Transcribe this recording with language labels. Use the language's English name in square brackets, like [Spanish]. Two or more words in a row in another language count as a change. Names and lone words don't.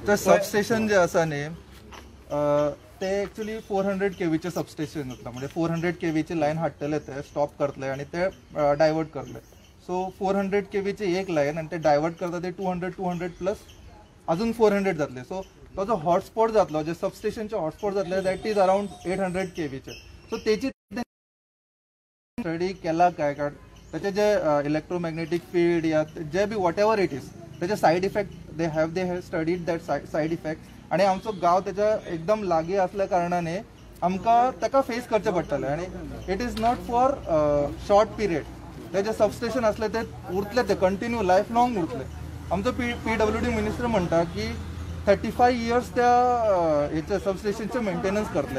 [Konkani] ते सबस्टेशन जे आसा न्ही ते एक्चुअली 400 kVचे सबस्टेशन जाता. म्हणजे 400 kVची लायन हाडटले ते, स्टॉप करतले आणि ते डायवर्ट करतले. सो 400 kVची एक लायन आणि ते डायवर्ट करता ते 200 प्लस अजून 400 जातले. सो तो जो हॉटस्पॉट जातलो, जे सबस्टेशनचे हॉटस्पॉट जातले [English] that is around [Konkani] 800 kVचे. सो तेची स्टडी केला काय? कारण त्याचे जे [English] electromagnetic field [Konkani] या जे बी [English] what ever it is [Konkani] त्याचे [English] side effect they have studied that side effect. [Konkani] आणि आमचो गांव त्याच्या एकदम लागीं असल्या कारणाने आमकां ताका फेस करचें पडटलें. आणि [English] it is not for short period. [Konkani] ते जे सबस्टेशन असले ते उरतले, ते [English] continue life long [Konkani] उरतले. आमचो PWD मिनिस्टर म्हणटा की 35 years त्या हेचे सबस्टेशनचे मेंटेनन्स करतले.